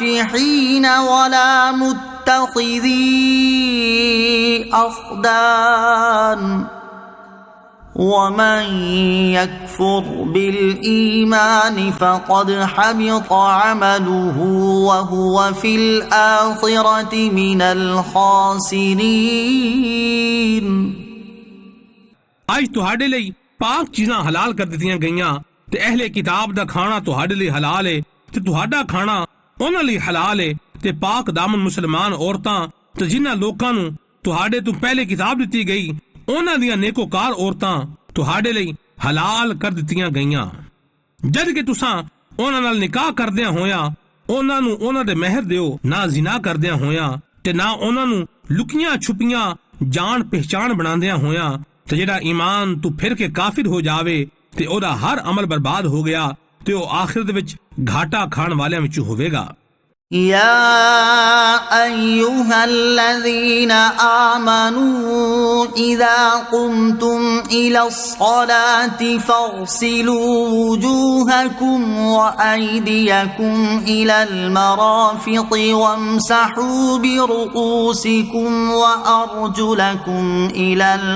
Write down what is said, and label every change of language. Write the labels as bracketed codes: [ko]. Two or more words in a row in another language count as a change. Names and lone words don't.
[ar] ولا متخذي تتخذي أخدان ومن يكفر بالإيمان فقد حبط عمله وهو في الآخرة من الخاسرين [pa] ਅੱਜ ਤੁਹਾਡੇ ਲਈ ਪਾਕ ਚੀਜ਼ਾਂ ਹਲਾਲ ਕਰ ਦਿੱਤੀਆਂ ਗਈਆਂ ਤੇ ਅਹਿਲੇ ਕਿਤਾਬ ਦਾ ਖਾਣਾ ਤੁਹਾਡੇ ਲਈ ਹਲਾਲ ਹੈ ਤੇ ਤੁਹਾਡਾ ਖਾਣਾ ਉਹਨਾਂ ਲਈ ਹਲਾਲ ਹੈ ਤੇ ਪਾਕ ਦਾਮਨ ਮੁਸਲਮਾਨ ਔਰਤਾਂ ਤੇ ਜਿਨ੍ਹਾਂ ਲੋਕਾਂ ਨੂੰ ਤੁਹਾਡੇ ਤੋਂ ਪਹਿਲੇ ਕਿਤਾਬ ਦਿੱਤੀ ਗਈ ਉਹਨਾਂ ਦੀਆਂ ਨੇਕੋਕਾਰ ਔਰਤਾਂ ਤੁਹਾਡੇ ਲਈ ਹਲਾਲ ਕਰ ਦਿੱਤੀਆਂ ਗਈਆਂ ਜਦ ਕਿ ਤੁਸੀਂ ਉਹਨਾਂ ਨਾਲ ਨਿਕਾਹ ਕਰਦਿਆਂ ਹੋਇਆਂ ਉਹਨਾਂ ਨੂੰ ਉਹਨਾਂ ਦੇ ਮਹਿਰ ਦਿਓ ਨਾ ਜ਼ਿਨਾ ਕਰਦਿਆਂ ਹੋਇਆਂ ਤੇ ਨਾ ਉਹਨਾਂ ਨੂੰ ਲੁਕੀਆਂ ਛੁਪੀਆਂ ਜਾਣ ਪਹਿਚਾਣ ਬਣਾਉਂਦਿਆਂ ਹੋਇਆਂ ਤੇ ਜਿਹੜਾ ਈਮਾਨ ਤੂੰ ਫਿਰ ਕੇ ਕਾਫਿਰ ਹੋ ਜਾਵੇ ਤੇ ਉਹਦਾ ਹਰ ਅਮਲ ਬਰਬਾਦ ਹੋ ਗਿਆ ਤੇ ਉਹ ਆਖਿਰਤ ਵਿੱਚ ਘਾਟਾ ਖਾਣ ਵਾਲਿਆਂ ਵਿੱਚ ਹੋਵੇਗਾ [ar] يا أيها الذين آمنوا إذا قمتم إلى الصلاة فاغسلوا وجوهكم وأيديكم إلى المرافق وامسحوا برؤوسكم وأرجلكم إلى